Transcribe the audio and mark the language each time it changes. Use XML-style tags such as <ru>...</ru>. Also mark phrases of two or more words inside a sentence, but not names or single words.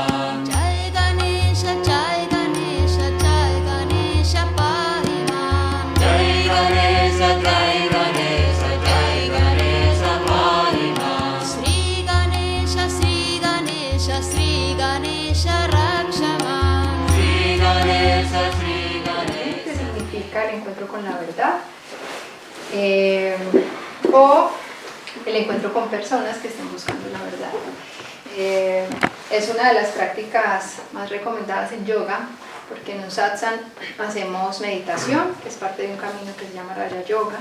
<sa>Jai Ganesha, Jai Ganesha, Jai Ganesha Pahi Mam. Jai Ganesha, Jai Ganesha, Jai Ganesha Pahi Mam. Sri Ganesha, Sri Ganesha, Sri Ganesha Rakshana. Sri Ganesha, Sri Ganesha.</sa> <es>¿Qué significa el encuentro con la verdad? O el encuentro con personas que estén buscando la verdad. Es una de las prácticas más recomendadas en yoga, porque en un satsang hacemos meditación, que es parte de un camino que se llama Raja Yoga.</es>